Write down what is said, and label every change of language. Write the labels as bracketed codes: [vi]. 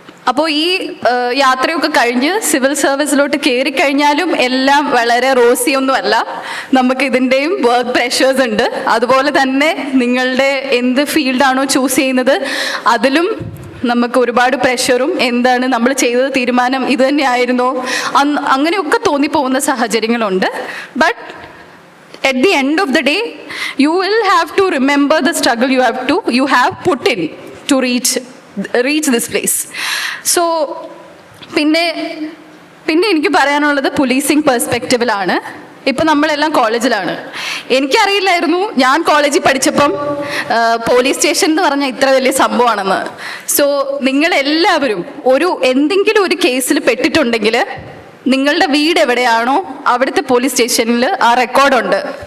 [ml] അപ്പോൾ ഈ യാത്രയൊക്കെ കഴിഞ്ഞ് സിവിൽ സർവീസിലോട്ട് കയറിക്കഴിഞ്ഞാലും എല്ലാം വളരെ റോസിയൊന്നുമല്ല. നമുക്ക് ഇതിൻ്റെയും വർക്ക് പ്രഷേഴ്സ് ഉണ്ട്. അതുപോലെ തന്നെ നിങ്ങളുടെ എന്ത് ഫീൽഡാണോ ചൂസ് ചെയ്യുന്നത് അതിലും നമുക്ക് ഒരുപാട് പ്രഷറും, എന്താണ് നമ്മൾ ചെയ്തത് തീരുമാനം ഇത് തന്നെയായിരുന്നോ അങ്ങനെയൊക്കെ തോന്നിപ്പോകുന്ന സാഹചര്യങ്ങളുണ്ട്. [en] But at the end of the day you will have to remember the struggle you have put in to reach this place. [ml] So പിന്നെ എനിക്ക് പറയാനുള്ളത് പോലീസിങ് പെർസ്പെക്റ്റീവിലാണ്. ഇപ്പം നമ്മളെല്ലാം കോളേജിലാണ്. എനിക്കറിയില്ലായിരുന്നു ഞാൻ കോളേജിൽ പഠിച്ചപ്പം പോലീസ് സ്റ്റേഷൻ എന്ന് പറഞ്ഞാൽ ഇത്ര വലിയ സംഭവമാണെന്ന്. സോ നിങ്ങളെല്ലാവരും എന്തെങ്കിലും ഒരു കേസിൽ പെട്ടിട്ടുണ്ടെങ്കിൽ നിങ്ങളുടെ വീട് എവിടെയാണോ അവിടുത്തെ പോലീസ് സ്റ്റേഷനിൽ ആ റെക്കോർഡുണ്ട്.